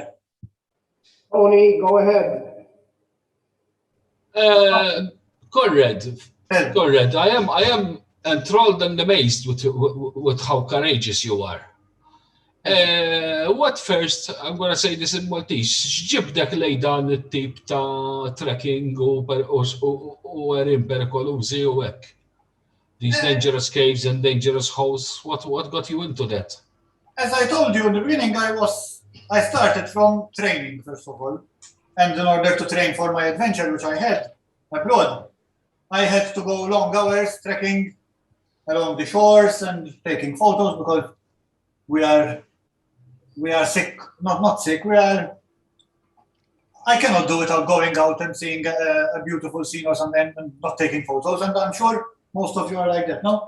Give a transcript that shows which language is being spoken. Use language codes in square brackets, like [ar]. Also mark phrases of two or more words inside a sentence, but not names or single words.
[en] Tony, go ahead. Conrad, I am enthralled and amazed with how courageous you are. What first, I'm going to say this in Maltese, [mt] ġibdek lej dan it-tip ta' trekking u għerin perikolużi u hekk? [en] These dangerous caves and dangerous holes, what got you into that? As I told you in the beginning, I started from training, first of all. And in order to train for my adventure, which I had abroad, I had to go long hours trekking along the shores and taking photos because we are sick, not sick, I cannot do without going out and seeing a beautiful scene or something and not taking photos, and I'm sure most of you are like that, no?